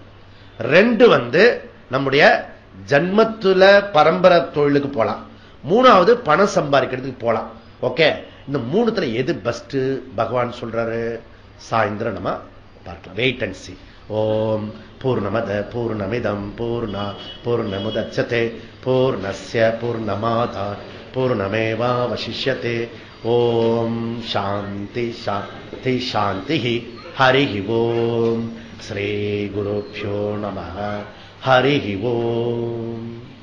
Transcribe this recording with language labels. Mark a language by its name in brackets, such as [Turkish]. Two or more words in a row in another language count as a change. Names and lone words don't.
[Tamil] 2 நம்முடைய ஜன்மத்துல பரம்பரை தொழிலுக்கு போலாம். 3வது பணம் சம்பாதிக்கிறதுக்கு போலாம். ஓகே, இந்த 3த்துல எது பெஸ்ட் பகவான் சொல்றாரு? சாயந்திரம் நம்ம பார்க்கலாம். [English] Wait and see. [Sanskrit] ॐ पूर्णमदः पूर्णमिदं पूर्णात् पूर्णमुदच्यते पूर्णस्य पूर्णमादाय पूर्णमेवावशिष्यते. ॐ शान्तिः शान्तिः शान्तिः. हरिः ॐ। श्री गुरुभ्यो नमः. हरिः ॐ.